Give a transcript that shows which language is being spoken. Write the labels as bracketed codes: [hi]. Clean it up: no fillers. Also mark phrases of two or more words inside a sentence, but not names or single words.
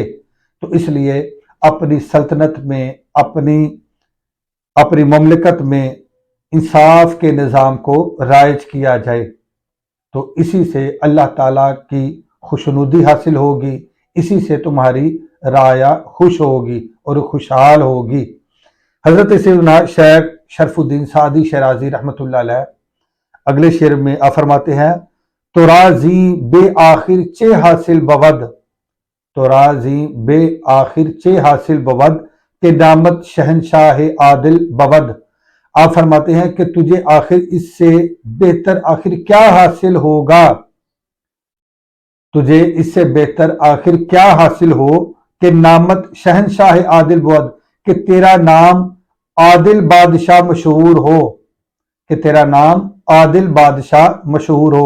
[ur] تو اس لیے اپنی سلطنت میں، اپنی مملکت میں انصاف کے نظام کو رائج کیا جائے، تو اسی سے اللہ تعالیٰ کی خوشنودی حاصل ہوگی، اسی سے تمہاری رعایا خوش ہوگی اور خوشحال ہوگی۔ حضرت سیدنا شیخ شرف الدین سعدی شیرازی رحمۃ اللہ علیہ اگلے شعر میں فرماتے ہیں، [fa] تو رازی بے آخر چے حاصل بود، تو رازی بے آخر چے حاصل بود کہ نامت شہنشاہ عادل بود۔ [ur] آپ فرماتے ہیں کہ تجھے آخر اس سے بہتر آخر کیا حاصل ہوگا، تجھے اس سے بہتر آخر کیا حاصل ہو کہ [fa] نامت شہنشاہ عادل بود، [ur] کہ تیرا نام عادل بادشاہ مشہور ہو، کہ تیرا نام عادل بادشاہ مشہور ہو۔